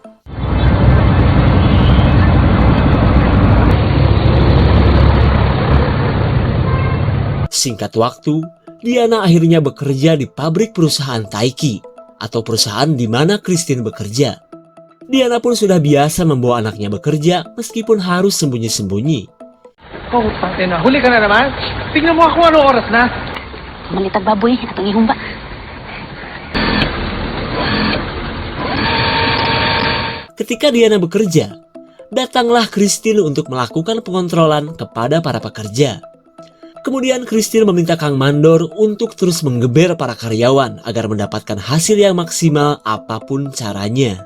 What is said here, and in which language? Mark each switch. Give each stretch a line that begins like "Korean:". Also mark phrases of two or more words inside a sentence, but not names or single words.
Indonesian: Singkat waktu, Diana akhirnya bekerja di pabrik perusahaan Taiki, atau perusahaan di mana Christine bekerja. Diana pun sudah biasa membawa anaknya bekerja meskipun harus sembunyi-sembunyi.
Filipino: Oh, pati na. Huli ka na naman. Tingnan mo ako anong oras na.
Cebuano: Malitag baboy, atong ihumba.
Indonesian: Ketika Diana bekerja, datanglah Christine untuk melakukan pengontrolan kepada para pekerja. Kemudian Christine meminta Kang Mandor untuk terus menggeber para karyawan agar mendapatkan hasil yang maksimal apapun caranya.